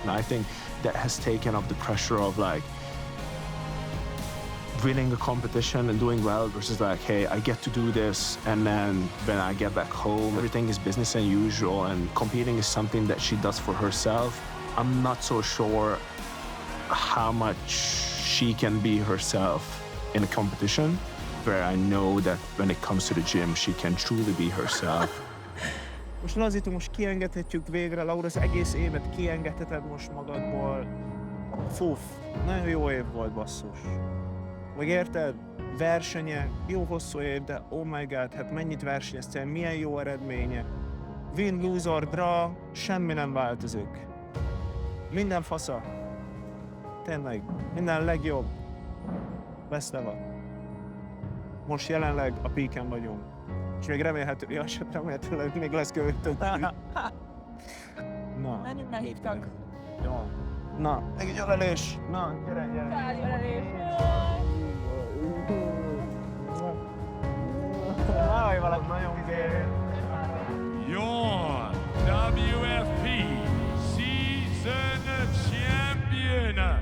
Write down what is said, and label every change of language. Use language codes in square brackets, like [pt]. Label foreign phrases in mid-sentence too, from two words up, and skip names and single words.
[en] And I think that has taken off the pressure of like winning a competition and doing well versus like, hey, I get to do this, and then when I get back home, everything is business as usual, and competing is something that she does for herself. I'm not so sure how much she can be herself in a competition, where I know that when it comes to the gym, she can truly be herself. [hu] Most lazítunk, most kiengedhetjük végre, Laura, az egész évet kiengedheted most magadból. Fuf, nagyon jó év volt, basszus. Meg érted? Versenyek, jó hosszú év, de [en] oh my god, [hu] hát mennyit versenyeztél, milyen jó eredménye. [en] Win, lose or draw, [hu] semmi nem változik. Minden fasza. Tényleg, minden legjobb. [en] Best ever. [hu] Most jelenleg a peaken vagyunk. És még remélhetőleg még lesz követő. Na. Menjünk, meghívtak. Jó. Na, egy ölelés. Na, gyere. Jaj, valami nagyon gér. [en] Your WFP season champion.